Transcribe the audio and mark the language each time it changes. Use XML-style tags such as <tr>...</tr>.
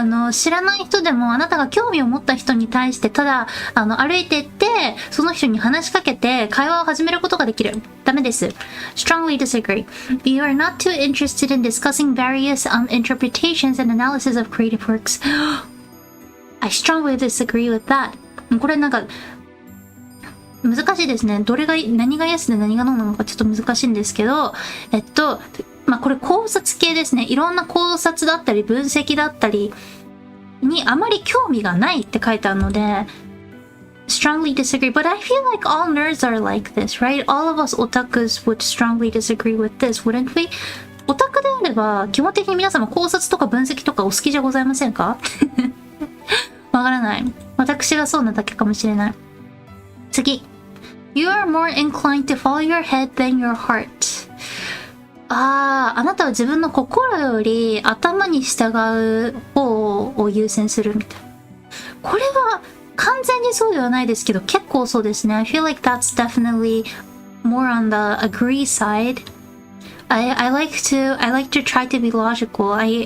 <ja>知らない人でもあなたが興味を持った人に対してただ歩いていってその人に話しかけて会話を始めることができる。ダメです。</ja> <en>Strongly disagree. You are not too interested in discussing various interpretations and analysis of creative works. I strongly disagree with that.</en> <ja>これなんか難しいですね。何が yes で何が no なのかちょっと難しいんですけど、まあこれ考察系ですね。いろんな考察だったり分析だったりにあまり興味がないって書いてあるので</ja> <en>strongly disagree. But I feel like all nerds are like this, right? All of us otakus would strongly disagree with this, wouldn't we?</en> <ja>オタクであれば、基本的に皆様考察とか分析とかお好きじゃございませんか？わからない。私がそうなだけかもしれない。次。</ja> <en>You are more inclined to follow your head than your heart.</en> <ja>あなたは自分の心より頭に従う方を優先するみたいな。これは完全にそうではないですけど、結構そうですね。</ja> <en>I feel like that's definitely more on the agree side. I like to try to be logical.</en>